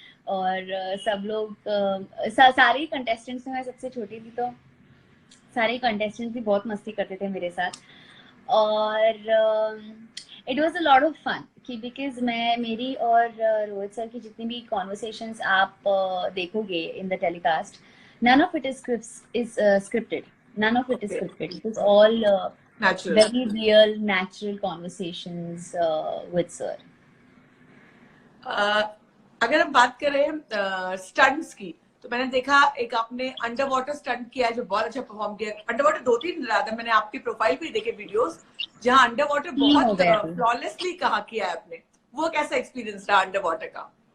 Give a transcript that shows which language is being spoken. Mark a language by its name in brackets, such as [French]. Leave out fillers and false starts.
[Hindi] और सब लोग सारे कंटेस्टेंट्स में मैं सबसे छोटी थी, तो सारे कंटेस्टेंट्स भी बहुत मस्ती करते थे मेरे साथ। [English] और it was a lot of fun कि because [Hindi] मैं, मेरी और रोहित सर की जितनी भी कॉन्वर्सेशंस आप देखोगे [English] In the telecast, none of it is scripted, none of it is okay, scripted, it was all natural. very real natural conversations with sir. [Hindi] अगर हम बात करें स्टंट्स की, तो मैंने देखा एक आपने अंडर वाटर स्टंट किया है जो बहुत अच्छा परफॉर्म किया। अंडर वाटर 2-3 रात मैंने आपकी प्रोफाइल पे देखे वीडियोस, जहां अंडर वाटर तीन हो बहुत गए अभी। फ्लॉलेसली कहा किया है आपने। वो कैसा एक्सपीरियंस रहा अंडर वाटर का?